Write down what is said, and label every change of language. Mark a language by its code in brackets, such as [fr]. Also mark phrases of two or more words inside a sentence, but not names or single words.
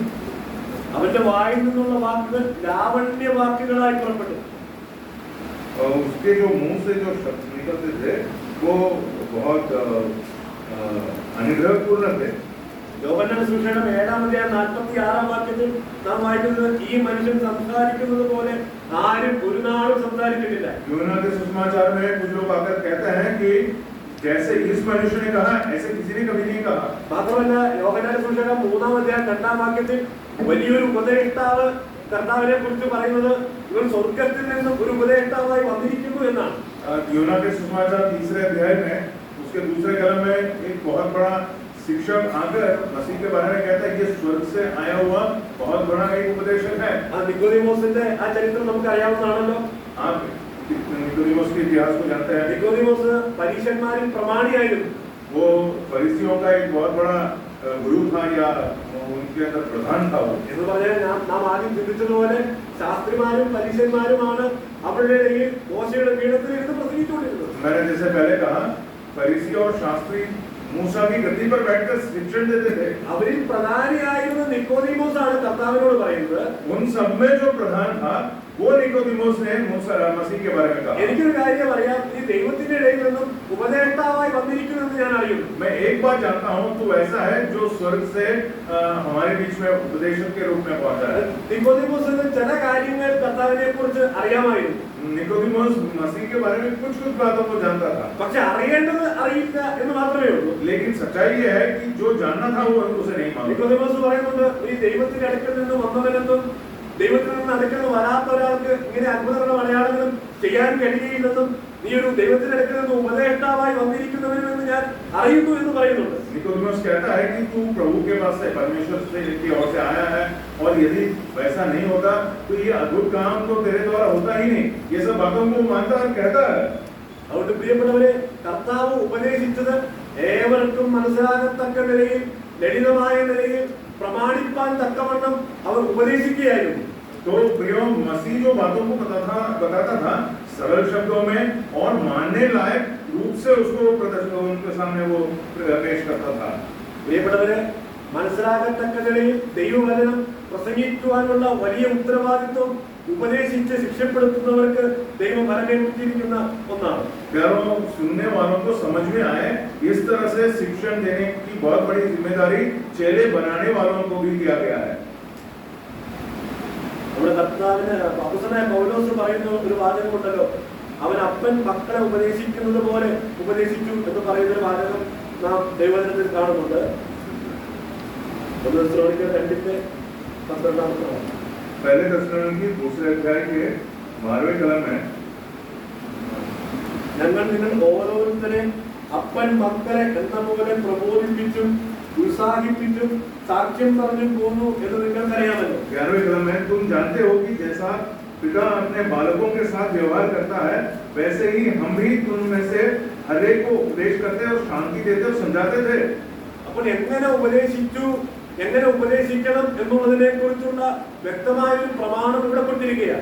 [ml] അവന്റെ വായിൽ നിന്നുള്ള വാക്കുകൾ ലാവണ്യ വാക്കുകളായി പുറപ്പെട്ടു. [hi] और उसके जो मुंह से जो शब्द निकलते थे वो बहुत अनुग्रहपूर्ण थे. [ml] യോഹന്നാന്റെ സുവിശേഷം 7:46 നാം വായിക്കുന്നത് ഈ മനുഷ്യൻ സംസാരിക്കുന്നത് പോലെ ആരും ഒരു നാളും സംസാരിച്ചിട്ടില്ല. [hi] यूहन्ना के सुसमाचार में कुछ लोग आकर कहते हैं कि जैसे इस मनुष्य ने कहा ऐसे किसी ने कभी नहीं कहा. [ml] മാത്രമല്ല യോഹന്നാന്റെ സുവിശേഷം 3:2 വലിയൊരു ഉപദേഷ്ടാവ് കർത്താവിനെ കുറിച്ച് പറയുന്നത് ഇവൻ സ്വർഗത്തിൽ നിന്നും ഒരു ഉപദേഷ്ടാവായി വന്നിരിക്കുന്നു എന്നാണ്. [hi] यूहन्ना के सुसमाचार 3 अध्याय में उसके दूसरे कलम में एक बहुत बड़ा शिक्षक आकर मसीह के बारे में कहता है ये स्वर्ग से आया हुआ बहुत बड़ा एक उपदेशक है. [ml] നിക്കോദീമോസിന്റെ ആ ചരിത്രം നമുക്ക് അറിയാവുന്നതാണല്ലോ. [hi] आप निकोदेमोस के इतिहास को जानते हैं. [ml] നിക്കോദീമോസ് പരീശന്മാരിൽ പ്രമാണിയായിരുന്നു. [hi] वो फरीसियों का एक बहुत बड़ा गुरु था या उनके अंदर प्रधान था वो. [ml] എന്ന് പറഞ്ഞാൽ നാം ആദ്യം ചിന്തിച്ചതുപോലെ ശാസ്ത്രിമാരും പരീശന്മാരുമാണ് അവരുടെ ഇടയിൽ മോശയുടെ പീഠത്തിൽ ഇരുന്ന് പ്രസംഗിച്ചുകൊണ്ടിരുന്നത്. [hi] मैंने जैसे पहले कहा फरीसी और शास्त्री मूसा की गद्दी पर बैठकर शिक्षण देते थे. [ml] അവരിൽ പ്രധാനിയായിരുന്ന നിക്കോദീമോസ് ആണ് കർത്താവിനോട് പറയുന്നത്. [hi] उन सब में जो प्रधान था वो निकोदेमोस ने मूसा मसीह के बारे में कहा. [ml] എനിക്കൊരു കാര്യം അറിയാം, ഈ ദൈവത്തിന്റെ ഇടയിൽ നിന്നും ഉപദേഷ്ടാവായി വന്നിരിക്കുമെന്ന് ഞാൻ അറിയുന്നു. [hi] मैं एक बात जानता हूँ तो ऐसा है जो स्वर्ग से हमारे बीच में उपदेशक के रूप में पहुंचा है. [ml] നിക്കോദീമോസിന് ചില കാര്യങ്ങൾ കർത്താവിനെ കുറിച്ച് അറിയാമായിരുന്നു. [hi] निकोदेमोस मसीह के बारे में कुछ बातों को जानता था. [ml] പക്ഷെ അറിയേണ്ടത് അറിയില്ല എന്ന് മാത്രമേ ഉള്ളൂ. [hi] लेकिन सच्चाई ये है कि जो जानना था वो उसे नहीं मालूम. [ml] നിക്കോദീമോസ് പറയുന്നുണ്ട് ഈ ദൈവത്തിന്റെ അടുക്കൽ നിന്ന് വന്നവനെന്നും ദൈവത്തിൽ നിന്ന് അടുക്കൽ നിന്ന് വരാത്ത ഒരാൾക്ക് ഇങ്ങനെ അത്ഭുതങ്ങളും അടയാളങ്ങളും ചെയ്യാൻ കഴിയുകയില്ലെന്നും നീ ഒരു ദൈവത്തിന്റെ അടുക്കൽ നിന്ന് ഉപദേഷ്ടാവായി വന്നിരിക്കുന്നവനെന്ന് ഞാൻ അറിയുന്നു എന്ന് പറയുന്നുണ്ട്. [hi] निकोदेमोस कहता है कि तू प्रभु के पास से परमेश्वर से की ओर से आया है और यदि वैसा नहीं होता तो ये अद्भुत काम तो तेरे द्वारा होता ही नहीं. ये सब बातों को मानता और कहता है. [ml] അതുകൊണ്ട് പ്രിയപ്പെട്ടവരെ, കർത്താവ് ഉപദേശിച്ചത് ഏവർക്കും മനസ്സിലാകത്തക്ക നിലയിൽ ലളിതമായ നിലയിൽ പ്രമാണിപ്പാൻ തക്കവണ്ണം അവർ ഉപദേശിക്കുകയായിരുന്നു. [hi] तो प्रियो मसीह जो बातों को बताता था सरल शब्दों में और मानने लायक रूप से उसको उनके सामने वो पेश करता था. [ml] പ്രിയപ്പെട്ടവരെ, മനസ്സിലാകത്തക്ക നിലയിൽ ദൈവവചനം പ്രസംഗിക്കുവാനുള്ള വലിയ ഉത്തരവാദിത്വം ഉപദേശിച്ച് ശിക്ഷപ്പെടുത്തുന്നവർക്ക് ദൈവം വരമേൽപ്പിച്ചിരിക്കുന്ന ഒന്നാണ്. [hi] प्यारों, सुनने वालों को समझ में आए इस तरह से शिक्षण देने की बहुत बड़ी जिम्मेदारी चेले बनाने वालों को भी दिया गया है. [ml] നമ്മുടെ കർത്താവിന് അപ്പോസ്തലനായ പൗലോസ് പറയുന്ന ഒരു വാചകമുണ്ടല്ലോ, അവൻ അപ്പൻ മക്കളെ ഉപദേശിക്കുന്നത് പോലെ ഉപദേശിച്ചു എന്ന് പറയുന്ന ഒരു വാചകം നാം ദൈവവചനത്തിൽ കാണുന്നുണ്ട്. 2 [hi] पहले थेस्सलोनिकी 2 अध्याय के 12वें कलम में [ml] ഞങ്ങൾ നിങ്ങൾ ഓരോരുത്തരെ അപ്പൻ മക്കളെ എന്ന പോലെ പ്രബോധിപ്പിച്ചും ഉത്സാഹിപ്പിച്ചും സാക്ഷ്യം പറഞ്ഞും പോന്നു എന്ന് നിങ്ങൾക്കറിയാമല്ലോ. [hi] 11वें कलम में तुम जानते हो कि जैसा पिता अपने बालकों के साथ व्यवहार करता है वैसे ही हम भी तुम में से हर एक को उपदेश करते और शांति देते और समझाते थे. [ml] അപ്പോൾ എങ്ങനെ ഉപദേശിച്ചു, എങ്ങനെ ഉപദേശിക്കണം എന്നുള്ളതിനെ കുറിച്ചുള്ള വ്യക്തമായ ഒരു പ്രമാണം ഇവിടെ കൊടുത്തിരിക്കുകയാണ്.